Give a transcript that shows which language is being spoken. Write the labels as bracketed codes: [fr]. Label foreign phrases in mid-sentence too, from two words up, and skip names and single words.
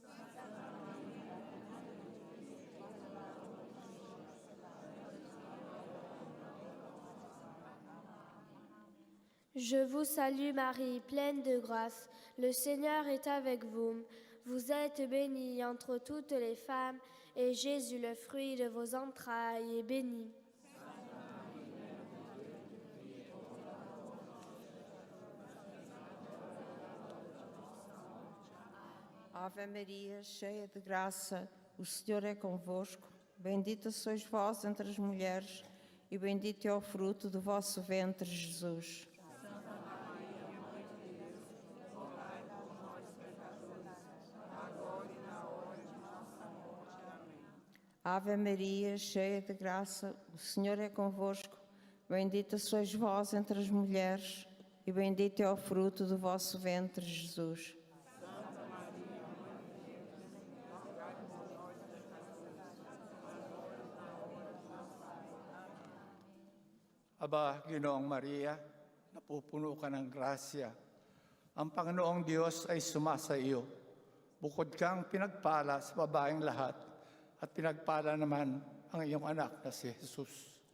[fr] Je vous salue Marie, pleine de grâce. Le Seigneur est avec vous. Vous êtes bénie entre toutes les femmes, et Jésus, le fruit de vos entrailles, est béni. [pt] Ave Maria, cheia de graça, o Senhor é convosco. Bendita sois vós entre as mulheres, e bendito é o fruto do vosso ventre, Jesus. Ave Maria, cheia de graça, o Senhor é convosco. Bendita sois vós entre as mulheres, e bendito é o fruto do vosso ventre, Jesus. [tl] Aba, Ginoong Maria, napupuno ka ng grasya. Ang Panginoong Diyos ay sumasa iyo. Bukod kang pinagpala sa babaeng lahat, at pinagpala naman ang iyong anak na si Jesus.